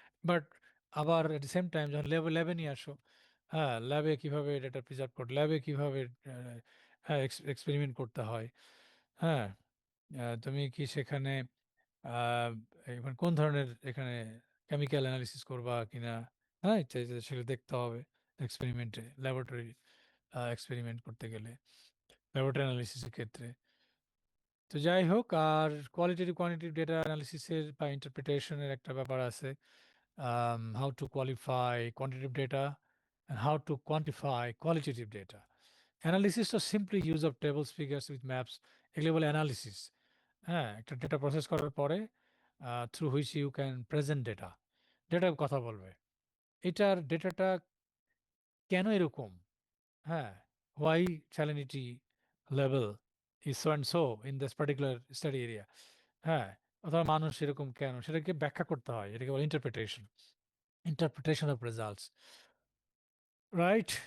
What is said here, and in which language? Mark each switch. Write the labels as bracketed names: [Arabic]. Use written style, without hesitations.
[Bangla] But আবার [English] at the same time [Bangla] যখন ল্যাবে নিয়ে আসো, হ্যাঁ, ল্যাবে কীভাবে ডেটা প্রিজার্ভ করতে, ল্যাবে কীভাবে হ্যাঁ এক্সপেরিমেন্ট করতে হয়, হ্যাঁ, তুমি কি সেখানে আহ, এখানে কোন ধরনের এখানে কেমিক্যাল অ্যানালিসিস করবা কিনা, হ্যাঁ, সেগুলো দেখতে হবে এক্সপেরিমেন্টে, ল্যাবরেটরি এক্সপেরিমেন্ট করতে গেলে, ল্যাবরেটরি অ্যানালিসিসের ক্ষেত্রে। তো যাই হোক, [English] আর qualitative quantitative data অ্যানালিসিসের বা ইন্টারপ্রিটেশনের একটা ব্যাপার আছে, how to qualify quantitative data and how to quantify qualitative data. Analysis তো simply use of tables, figures with maps, [Bangla] এগুলো বলে অ্যানালিসিস। হ্যাঁ, একটা ডেটা প্রসেস করার পরে [English] through which you can present data, [Bangla] ডেটার কথা বলবে, এটার ডেটাটা কেন এরকম, হ্যাঁ, [English] why salinity level is so and so in this particular study area, [Bangla] হ্যাঁ, অথবা মানুষ এরকম কেন, সেটাকে ব্যাখ্যা করতে হয়, এটাকে বলে interpretation, [English] Interpretation of results, right.